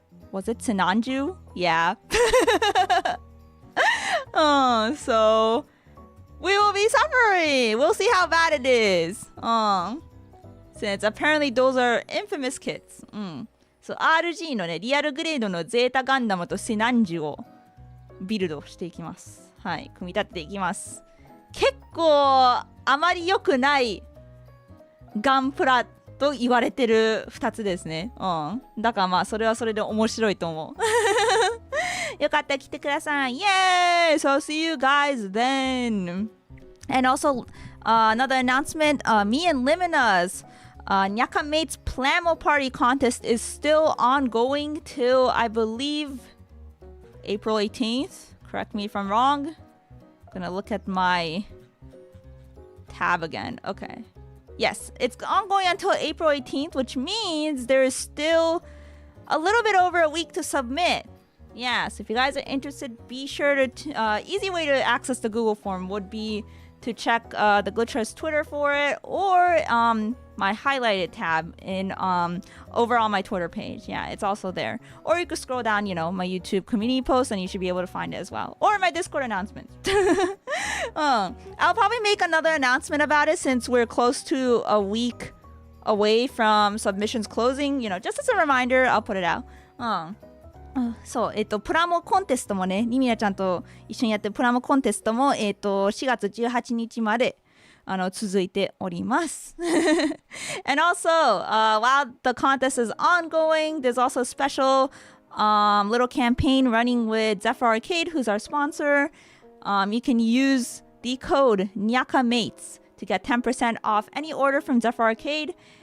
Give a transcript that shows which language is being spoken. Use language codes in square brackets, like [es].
[en] Was it Sinanju? Yeah. So we will be suffering. We'll see how bad it is. Since apparently those are infamous kits. [ja] So RG のね、リアルグレードのゼータガンダムとシナンジュをビルドしていきます。はい、組み立てていきます。結構あまり良くないガンプラと言われてる2つですね。だからまあそれはそれで面白いと思う。よかったら来てください。 [en] Yay! So I'll see you guys then. And also another announcement, me and Limina's Nyaka Mates Plamo Party contest is still ongoing till I believe April 18th. Correct me if I'm wrong. I'm gonna look at my tab again. Okay. Yes, it's ongoing until April 18th, which means there is still a little bit over a week to submit. Yeah, so if you guys are interested, be sure to... easy way to access the Google form would be to check the Good Choice Twitter for it, or my highlighted tab in over on my Twitter page. Yeah, it's also there. Or you could scroll down, my YouTube community post, and you should be able to find it as well. Or my Discord announcements. I'll probably make another announcement about it since we're close to a week away from submissions closing. Just as a reminder, I'll put it out. [ja] そう、プラモコンテストもね、リミナちゃんと一緒にやってるプラモコンテストも、4月18日まで続いております。 [en] And also, while the contest is ongoing, there's also a special little campaign running with Zephyr Arcade, who's our sponsor. You can use the code NYAKAMATES to get 10% off any order from Zephyr Arcade.